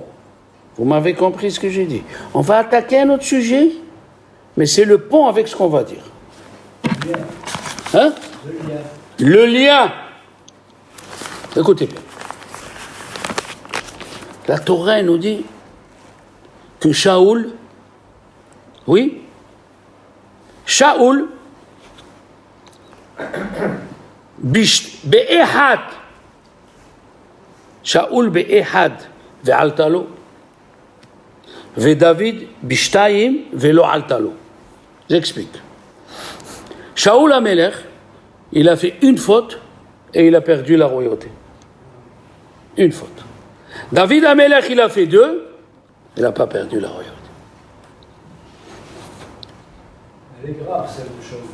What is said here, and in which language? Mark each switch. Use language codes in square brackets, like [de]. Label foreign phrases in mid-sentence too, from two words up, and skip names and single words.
[fr] Vous m'avez compris ce que j'ai dit. On va attaquer un autre sujet, mais c'est le pont avec ce qu'on va dire. Hein? Le lien. Écoutez bien. La Torah nous dit que Shaoul, oui, [he] שאול, באחת, שאול באחת, ועלתה לו, ודוד בשתים ולא עלתה לו. [fr] J'explique. Shaoul Amelech, il a fait une faute et il a perdu la royauté. Une faute. David Amelech, il a fait deux, il n'a pas perdu la royauté. Elle est grave, celle de Shaoul.